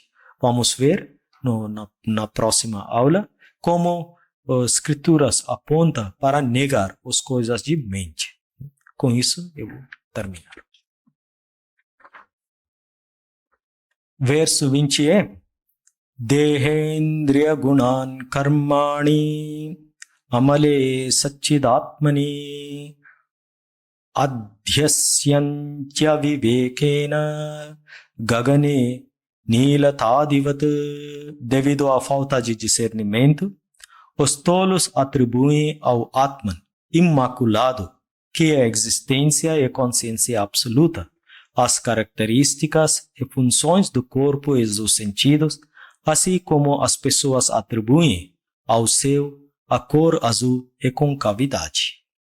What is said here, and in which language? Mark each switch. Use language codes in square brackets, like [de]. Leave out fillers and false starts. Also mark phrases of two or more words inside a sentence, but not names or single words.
[pt] Vamos ver na próxima aula como as escrituras apontam para negar as coisas de mente. Com isso, eu vou terminar. Verso 20 é [sa] देहेन्द्रिय गुणान् कर्माणि अमले सच्चिदात्मनि अध्यस्यन्त्य विवेकेन गगने नीलतादिवत्. [pt] Devido à falta de discernimento, os tolos atribuem ao Atman imaculado, que é a existência e consciência absoluta, as características e funções do corpo e dos sentidos, assim como as pessoas atribuem ao céu a cor azul e concavidade.